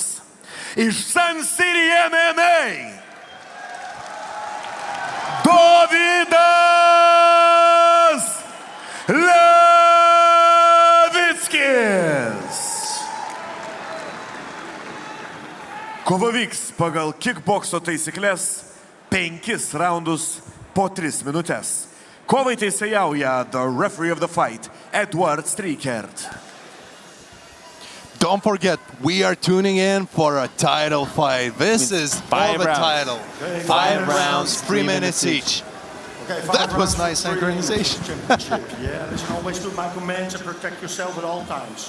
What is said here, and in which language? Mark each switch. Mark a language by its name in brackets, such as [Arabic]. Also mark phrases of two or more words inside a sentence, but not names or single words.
[Lithuanian] Iš Sun City MMA DOVYDAS LEVICKIS. Kova vyks pagal kickbokso taisyklės 5 raundus po 3 minutės. Kovai teisėjauja [English] the referee of the fight, Edward Strykert. Don't forget, we are tuning in for a title fight. This is for the title. 5 rounds, 3 minutes each. Okay, that was nice synchronization. Yeah, listen, always do my commands and protect yourself at all times.